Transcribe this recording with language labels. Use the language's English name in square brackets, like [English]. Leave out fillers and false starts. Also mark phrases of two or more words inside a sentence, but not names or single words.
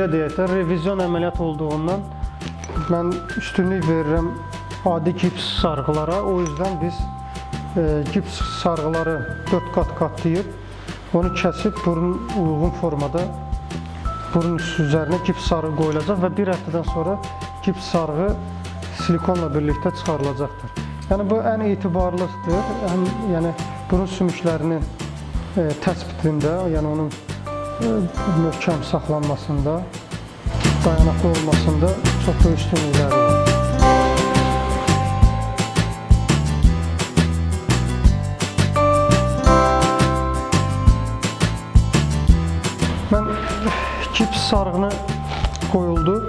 [Azerbaijani] deyək də, revizyon əməliyyat olduğundan mən üstünlük verirəm adi gips sarğılara. [Turkish] O yüzden biz gips sarğıları 4 kat katlayıp onu kesip burun uygun formada burun üzerine gips sarğı koyulacak ve bir haftadan sonra gips sarğı silikonla birlikte çıkarılacaktır. Yani bu en itibarlıdır. [Azerbaijani] Yani burun sümüklərinin tespitinde, yani onun möhkəm saxlanmasında, dayanıqlı olmasında çox böyük üstünlükləri var. Mən gips sarğını qoyuldu.